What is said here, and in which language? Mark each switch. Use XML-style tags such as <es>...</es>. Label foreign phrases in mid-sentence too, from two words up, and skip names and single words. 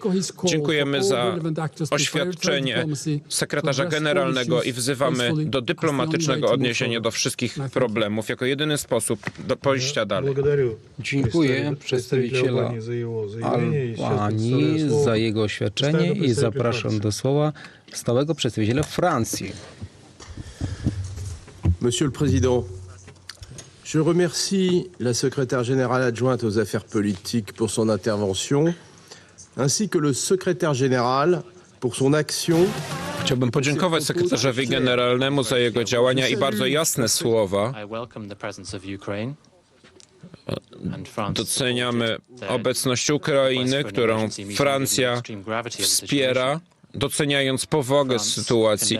<pl>Dziękujemy za oświadczenie sekretarza generalnego i wzywamy do dyplomatycznego odniesienia do wszystkich problemów jako jedyny sposób do pójścia dalej. Dziękuję przedstawiciela Albanii za jego oświadczenie i zapraszam do słowa stałego przedstawiciela Francji.</pl> <fr>Monsieur le Président, je remercie la secrétaire générale adjointe aux affaires politiques pour son intervention, ainsi que le secrétaire général pour son action.</fr> <pl>Chciałbym podziękować sekretarzowi generalnemu za jego działania i bardzo jasne słowa. Doceniamy obecność Ukrainy, którą Francja wspiera, doceniając powagę sytuacji.</pl>